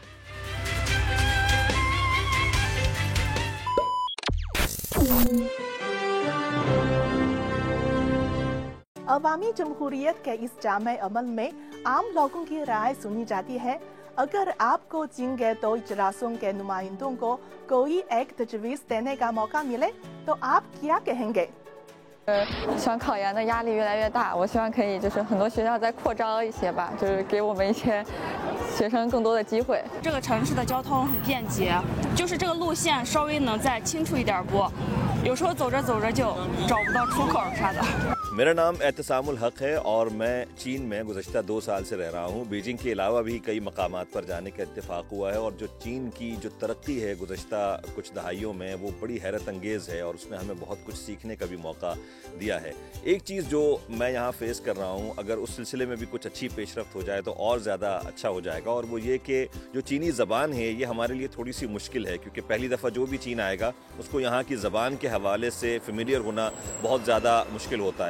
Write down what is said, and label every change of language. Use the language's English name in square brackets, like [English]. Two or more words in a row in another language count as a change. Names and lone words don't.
[Urdu] عوامی جمہوریت کے اس جامع عمل میں عام لوگوں کی رائے سنی جاتی ہے. اگر آپ کو چین کے 2 اجلاسوں کے نمائندوں کو کوئی ایک تجویز دینے کا موقع ملے تو آپ کیا کہیں گے? [Chinese] 想考研的压力越来越大，我希望可以很多学校再扩招一些吧，给我们一些学生更多的机会。这个城市的交通很便捷，这个路线稍微能再清楚一点不，有时候走着走着就找不到出口啥的。 [Urdu] میرا نام احتشام الحق ہے اور میں چین میں گزشتہ 2 سال سے رہ رہا ہوں. بیجنگ کے علاوہ بھی کئی مقامات پر جانے کا اتفاق ہوا ہے اور جو چین کی جو ترقی ہے گزشتہ کچھ دہائیوں میں وہ بڑی حیرت انگیز ہے اور اس نے ہمیں بہت کچھ سیکھنے کا بھی موقع دیا ہے. ایک چیز جو میں یہاں فیس کر رہا ہوں، اگر اس سلسلے میں بھی کچھ اچھی پیشرفت ہو جائے تو اور زیادہ اچھا ہو جائے گا، اور وہ یہ کہ جو چینی زبان ہے یہ ہمارے لیے تھوڑی سی مشکل ہے، کیونکہ پہلی دفعہ جو بھی چین آئے گا اس کو یہاں کی زبان کے حوالے سے فیمیلیئر ہونا بہت زیادہ مشکل ہوتا ہے.